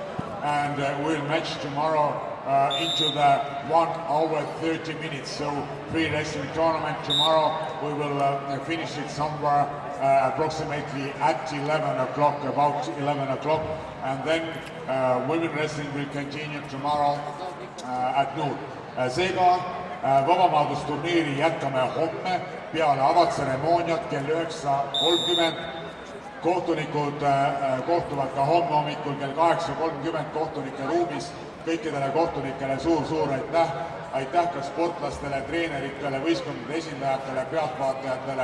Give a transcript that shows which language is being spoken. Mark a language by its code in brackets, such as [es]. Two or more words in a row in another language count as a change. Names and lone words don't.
[en] And we'll match tomorrow into the 1 hour 30 minutes. So free wrestling tournament tomorrow, we will finish it somewhere approximately at 11 o'clock, about 11 o'clock. And then women wrestling will continue tomorrow at noon. [et] Seega vabamaadlusturniiri jätkame homme peale avatseremooniat kell 9:30. Kohtunikud kohtuvad ka homme hommikul kell 8:30 kohtunike ruumis. Kõikidele kohtunikele suur aitäh. Aitäh ka sportlastele, treeneritele, võistkondade esindajatele, pealtvaatajatele.